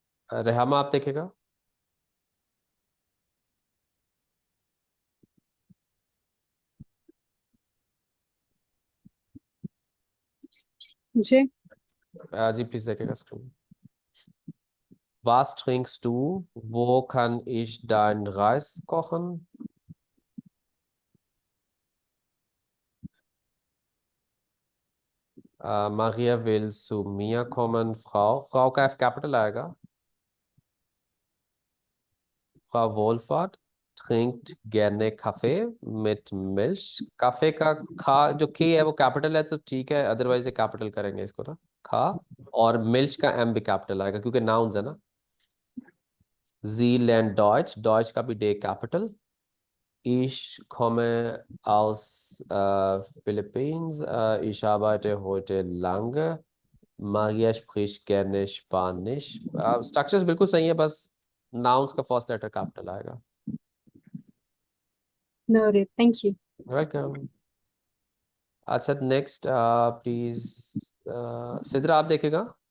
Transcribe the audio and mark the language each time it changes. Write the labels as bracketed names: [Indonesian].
[Hindi] रेहामा आप देखेगा। मुझे जी प्लीज देखेगा screen. [German] Was trinkst du? Wo kann ich dein Reis kochen? Maria will zu mir kommen. [Hindi] Frau का F capital आएगा। [German] Frau Wohlfahrt trinkt gerne Kaffee mit Milch। [Hindi] Cafe का खा जो के है वो कैपिटल है तो ठीक है, अदरवाइज ये कैपिटल करेंगे इसको ना, खा। और मिल्च का एम भी कैपिटल आएगा क्योंकि नाउन्स है ना। [German] Sie lernt Deutsch, [Hindi] Deutsch का भी day capital. [German] Ich komme aus Philippines, ich arbeite heute lange। Maria spricht gerne Spanisch। [Hindi] Structures बिल्कुल सही है, बस नाउन्स का फर्स्ट लेटर कैपिटल आएगा। [English] noted. Thank you. [Hindi] वेलकम। अच्छा नेक्स्ट प्लीज सिद्रा आप देखेगा।